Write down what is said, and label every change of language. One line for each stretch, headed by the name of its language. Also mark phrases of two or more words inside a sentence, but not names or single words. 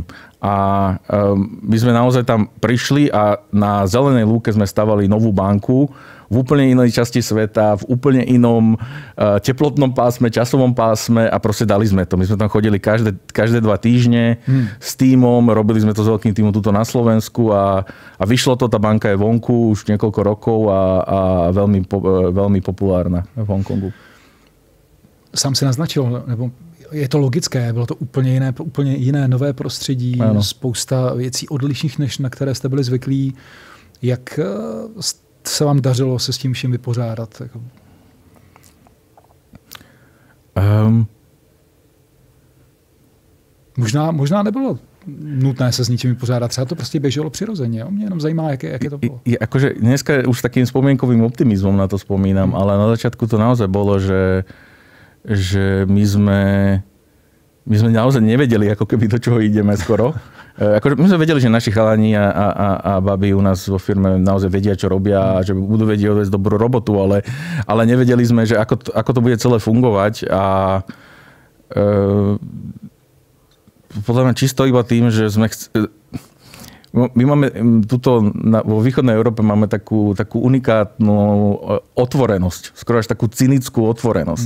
Slovak: A my sme naozaj tam prišli a na zelenej lúke sme stavali novú banku v úplne inej časti sveta, v úplne inom teplotnom pásme, časovom pásme a proste dali sme to. My sme tam chodili každé 2 týždne s tímom, robili sme to s veľkým tímom tuto na Slovensku a vyšlo to, tá banka je vonku už niekoľko rokov a veľmi populárna v Hongkongu.
Czech: Sám si naznačil, nebo je to logické, bylo to úplně jiné nové prostředí, ano. Spousta věcí odlišných, než na které jste byli zvyklí. Jak se vám dařilo se s tím vším vypořádat? Možná nebylo nutné se s ničím vypořádat, třeba to prostě běželo přirozeně. Mě jenom zajímá, jaké to bylo.
Slovak: Akože dneska už takým spomienkovým optimizmom na to spomínam, ale na začiatku to naozaj bolo, že my my sme naozaj nevedeli, ako keby do čoho ideme skoro. My sme vedeli, že naši chalani a baby u nás vo firme naozaj vedia, čo robia a že budú vedieť odviesť dobrú robotu, ale nevedeli sme, že ako to bude celé fungovať a podľa mňa čisto iba tým, že sme my máme vo východnej Európe máme takú unikátnu otvorenosť, skoro až takú cynickú otvorenosť.